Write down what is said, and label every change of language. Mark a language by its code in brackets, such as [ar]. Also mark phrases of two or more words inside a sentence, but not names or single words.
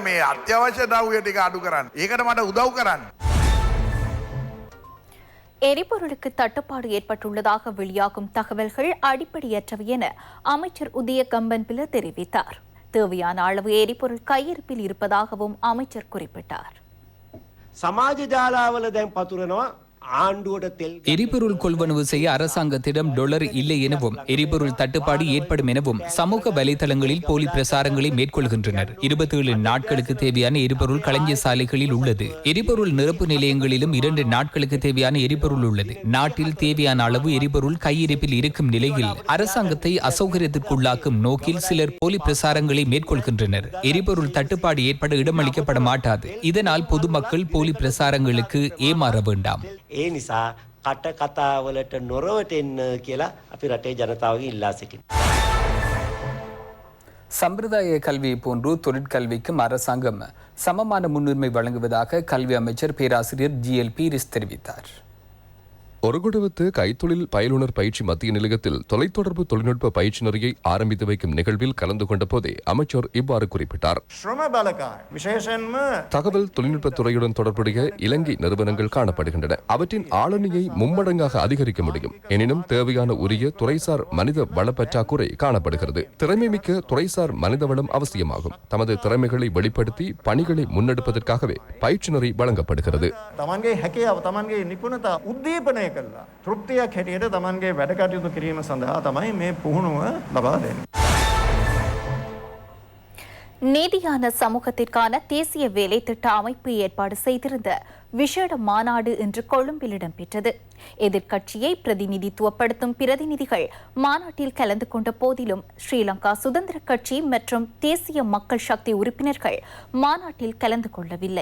[ta] எரிபொருளுக்கு தட்டுப்பாடு ஏற்பட்டுள்ளதாக வெளியாகும் தகவல்கள் அடிப்படையற்றவை என அமைச்சர் உதய கம்பன்பில தெரிவித்தார். தேவையான அளவு எரிபொருள் கையிருப்பில் இருப்பதாகவும் அமைச்சர் குறிப்பிட்டார். [si] සමාජ ජාලාවල දැන් පතුරනවා ආණ්ඩුවට තෙල් [ta] எரிபொருள் கொள்வனவு செய்ய அரசாங்கத்திடம் டொலர் இல்லை எனவும் எரிபொருள் தட்டுப்பாடு ஏற்படும் எனவும் சமூக வலைதளங்களில் போலி பிரசாரங்களை மேற்கொள்கின்றனர். 27 நாட்களுக்கு தேவையான எரிபொருள் களஞ்சிய சாலைகளில் உள்ளது. எரிபொருள் நிரப்பு நிலையங்களிலும் 2 நாட்களுக்கு தேவையான எரிபொருள் உள்ளது. நாட்டில் தேவையான அளவு எரிபொருள் கையிருப்பில் இருக்கும் நிலையில் அரசாங்கத்தை அசௌகரியத்திற்குள்ளாக்கும் நோக்கில் சிலர் போலி பிரசாரங்களை மேற்கொள்கின்றனர். எரிபொருள் தட்டுப்பாடு ஏற்பட இடமளிக்கப்பட மாட்டாது. இதனால் பொதுமக்கள் போலி பிரசாரங்களுக்கு ஏமாற வேண்டாம். [si] ඒ නිසා කට කතාවලට නොරවටෙන්න කියලා අපි රටේ ජනතාවගෙන් ඉල්ලා සිටිනවා. [ta] சம்பிரதாய கல்வியை போன்று தொழிற்கல்விக்கும் அரசாங்கம் சமமான முன்னுரிமை வழங்குவதாக கல்வி அமைச்சர் பேராசிரியர் GL பீரிஸ் தெரிவித்தார். ஒருகுடவத்து கைத்தொழில் பயிலுனர் பயிற்சி மத்திய நிலையத்தில் தொலைத்தொடர்பு தொழில்நுட்ப பயிற்சி நெறியை ஆரம்பித்து வைக்கும் நிகழ்வில் கலந்து கொண்ட போதே அமைச்சர் இவ்வாறு குறிப்பிட்டார். தகவல் தொழில்நுட்பத் துறையுடன் தொடர்புடைய இலங்கை நிறுவனங்கள் காணப்படுகின்றன. அவற்றின் ஆளணியை மும்மடங்காக அதிகரிக்க முடியும். எனினும் தேவையான உரிய துறைசார் மனித வள பற்றாக்குறை காணப்படுகிறது. திறமைமிக்க துறைசார் மனித வளம் அவசியமாகும். தமது திறமைகளை வெளிப்படுத்தி பணிகளை முன்னெடுப்பதற்காகவே பயிற்சி நெறி வழங்கப்படுகிறது. [si] කළා. තෘප්තියක් හැටියට Tamanගේ වැඩ කටයුතු කිරීම සඳහා තමයි මේ පුහුණුව ලබා දෙන්නේ. [ta] நீதியான சமூகத்திற்கான தேசிய வேலை திட்ட அமைப்பு ஏற்பாடு செய்திருந்த விசேட மாநாடு இன்று கொழும்பில் இடம்பெற்றது. எதிர்க்கட்சியை பிரதிநிதித்துவப்படுத்தும் பிரதிநிதிகள் மாநாட்டில் கலந்து கொண்ட போதிலும் ஸ்ரீலங்கா சுதந்திர கட்சி மற்றும் தேசிய மக்கள் சக்தி உறுப்பினர்கள் மாநாட்டில் கலந்து கொள்ளவில்லை.